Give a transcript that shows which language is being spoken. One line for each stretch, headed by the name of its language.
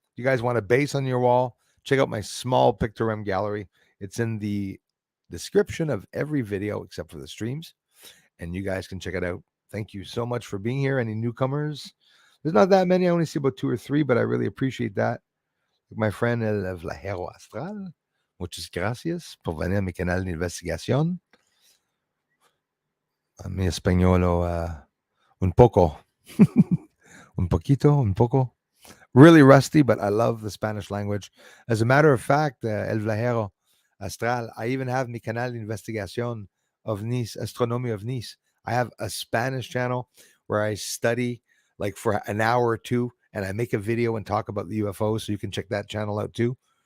English: You guys want a base on your wall? Check out my small Pictogram gallery. It's in the description of every video except for the streams, and you guys can check it out. Thank you so much for being here. Any newcomers? There's not that many. I only see about 2 or 3, but I really appreciate that. My friend
Spanish: El Vlajero Astral, muchas gracias por venir a mi canal de investigación. A mi español, un poco, un poquito, un poco.
English: Really rusty, but I love the Spanish language. As a matter of fact, El Vlajero Astral, I even have
Spanish: mi canal de investigación
English: of Nice, Astronomia of Nice. I have a Spanish channel where I study like for an hour or two, and I make a video and talk about the UFOs, so you can check that channel out too.